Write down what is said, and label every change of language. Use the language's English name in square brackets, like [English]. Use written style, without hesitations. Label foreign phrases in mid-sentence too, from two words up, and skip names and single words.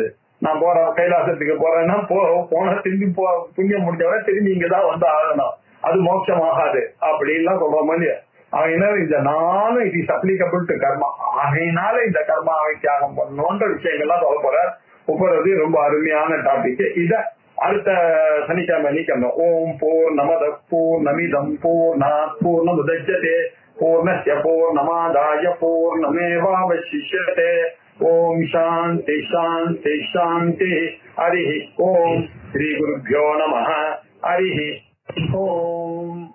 [Tamil] நான் போறேன் கைலாசத்துக்கு போறேன்னா போனா திரும்பி புண்ணியம் முடிஞ்சவரை திரும்பி இங்கதான் வந்து ஆகணும், அது மோட்சம் ஆகாது அப்படின்லாம் சொல்ற மாதிரி. ஆகையினால இந்த [English] 4 it is applicable to karma. [Tamil] ஆகையினால இந்த கர்மாவை தியாகம் பண்ணணும்ன்ற விஷயங்கள்லாம் சொல்ல போற உபரது ரொம்ப அருமையான டாபிக். இத அடுத்த சனிக்கிழமை நீக்கணும். [Sanskrit] ॐ पूर्णमदः पूर्णमिदं पूर्णात् पूर्णमुदच्यते पूर्णस्य पूर्णमादाय पूर्णमेवावशिष्यते. ॐ शान्ति शान्ति शान्ति. हरि ओम्। श्री गुरुभ्यो नमः. हरि ओम्.